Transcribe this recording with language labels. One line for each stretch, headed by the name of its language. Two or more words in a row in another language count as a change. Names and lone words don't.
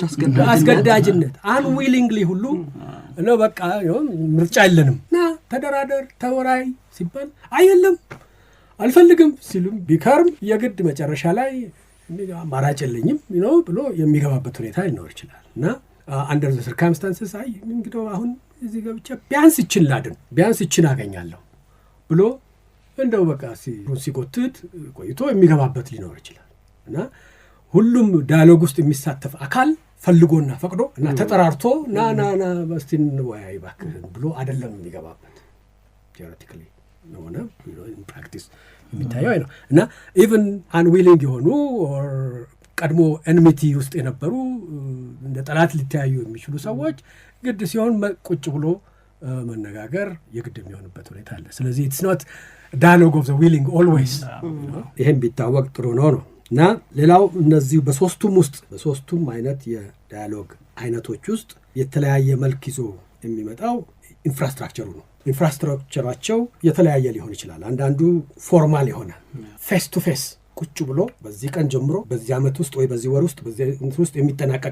Amharic: አስገዳጅነት አንዊሊንግሊ ሁሉ ነው በቃ ምርጫ የለንምና ተደራደር ተወራይ ሲባል አይደለም አልፈልግም ሲሉም ቢከርም የግድ መጨረሻ ላይ አማራጭ የለኝም ብሎ የሚገባበት ሁኔታ ሊኖር ይችላል እና
English: under the circumstances
Amharic: እንግዲህ አሁን እዚህ ገብቼ ቢያንስ ይችን ላድን ቢያንስ ይችን አገኛለሁ ብሎ እንደው በቃ ሲቆጥት ቆይቶ የሚገባበት ሊኖር ይችላል እና ሁሉም ዳያሎግ ውስጥ የሚሳተፍ አካል ፈልጎና ፈቅዶ እና ተጠራርቶ ና በስቲን ወይ ባክህ ብሎ አይደለም የሚገባበት theoretically ነው ነው
English: in practice
Amharic: የሚታየው ነው እና
English: even unwilling
Amharic: የሆኑ or ቀድሞ ኤንሚቲ ውስጥ የነበሩ እንደ ጠላት ሊተያዩ የሚችሉ ሰዎች ግድ ሲሆን ቁጭ ብሎ መነጋገር የግድ የሚሆንበት ሁኔታ አለ። ስለዚህ
English: it's not dialogue of the willing always
Amharic: ይሄን ቢታወቅ ጥሩ ነው እና ሌላው እነዚህ በሶስቱም አይነት የዳያሎግ አይነቶች ውስጥ የተለያየ መልክ ይዞ የሚመጣው ኢንፍራስትራክቸሩ ነው። ኢንፍራስትራክቸራቸው የተለያየ ሊሆን ይችላል። አንዳንዱ ፎርማል የሆነ
English: face to face
Amharic: ቁጭ ብሎ በዚህ ቀን ጀምሮ በዚህ ዓመት ውስጥ ወይ በዚህ ወር ውስጥ በዚህ እንትን ውስጥ የሚጠናቀቅ